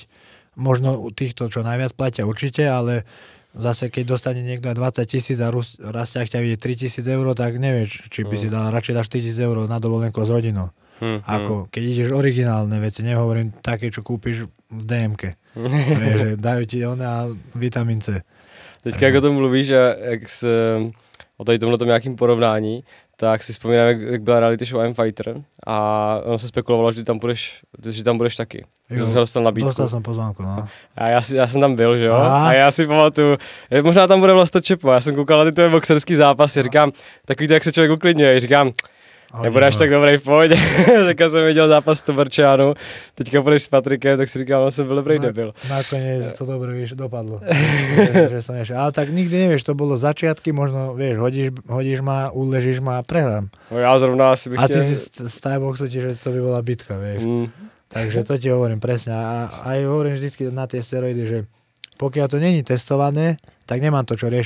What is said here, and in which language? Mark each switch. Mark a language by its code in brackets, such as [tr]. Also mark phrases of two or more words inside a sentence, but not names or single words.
[sk] Možno u týchto, čo najviac platia určite, ale zase keď dostane niekto 20 000 a raz ťa vidie 3 000 eur, tak nevieš, či by si dal, radšej dáš 4 000 eur na dovolenku s rodinou. Ako keď ideš originálne veci, nehovorím také, čo kúpiš v DMke. Vieš, že dajú ti one a vitamín C. [cs] Teďka, jak o tom mluvíš a o tady tomhle nějakým porovnání, tak si vzpomínám, jak byla reality show I'm Fighter a ono se spekulovalo, že tam budeš taky. Dostal nabídku. [sk] Dostal som pozvánku, no. [cs] A já jsem tam byl, že jo? A já si pamatuju, možná tam bude Vlasto Čepo, já jsem koukal na ty tvoje boxerský zápasy, říkám, takový to, jak se člověk uklidňuje, říkám, nebude až tak dobrý v pohodě. Tak jsem viděl zápas s Tobarčánou, teďka půjdeš s Patrikem, tak si říkám, jsem byl dobrý debil. [sk] Nakoniec to dobre, vieš, dopadlo. že som ale tak nikdy nevieš, to bolo začiatky, možno, vieš, hodíš ma, uležíš ma a prehrám. [cs] No ja zrovna asi bych chtěl. [sk] A ty si z Thai-boxu, že to by bola bitka, vieš. Takže to ti hovorím presne. A aj hovorím vždycky na tie steroidy, že pokiaľ to není testované, tak nemám to čo riešiť.